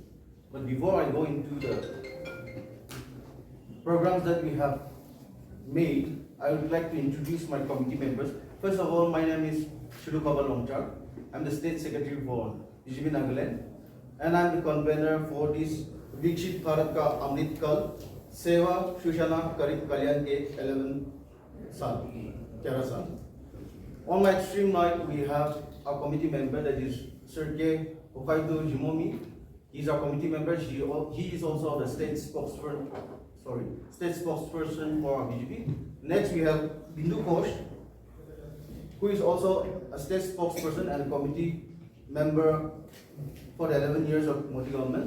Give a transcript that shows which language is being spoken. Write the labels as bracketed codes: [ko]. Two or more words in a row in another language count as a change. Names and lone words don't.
[en] But before I go into the programs that we have made, I would like to introduce my committee members. First of all, my name is Longchar. I'm the State Secretary for BJP Nagaland, and I'm the convener for this Viksit Bharat ka Amrit Kaal, Seva, Sushasan, Garib Kalyan Ke 11 Saal, 11 Saal. On my extreme right, we have a committee member, that is Sergey Hokkaido Jimomi. He's our committee member. He is also the state spokesperson for BJP. Next, we have Bindu Ghosh, who is also a state spokesperson and a committee member for the 11 years of Modi government.